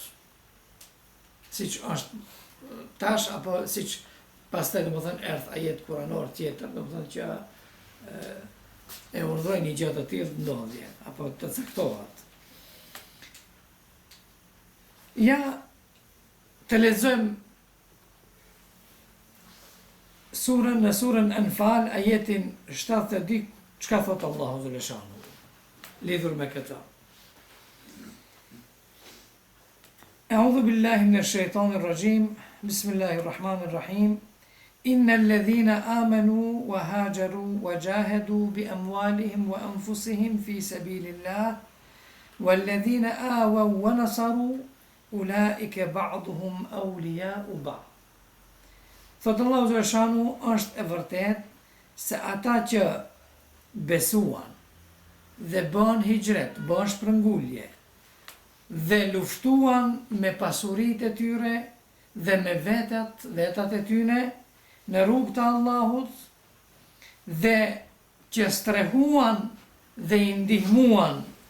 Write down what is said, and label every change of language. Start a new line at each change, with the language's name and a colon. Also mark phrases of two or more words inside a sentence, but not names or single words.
Albanian: Siç është tash apo siç pastaj domethënë erdh ajet kuranor tjetër, domethënë që e urdhëroi një gjë të tillë të ndodhje apo të caktohet. Ja të lexojmë në surën Anfal ajetin 72, çka thot Allahu xhaleshanu lidhur me këtë.
Arabic: أعوذ بالله من الشيطان الرجيم. بسم الله الرحمن الرحيم. إن الذين آمنوا وهاجروا وجاهدوا بأموالهم وأنفسهم في سبيل الله والذين آووا ونصروا أولئك بعضهم أولياء بعض.
Albanian: Thotë Allahu xhaleshanu, është e vërtet se ata që besuan dhe bën hijret, bën shpërngulje dhe luftuan me pasuritë e tyre dhe me vetat e tyre në rrugë të Allahut dhe që strehuan dhe i ndihmuan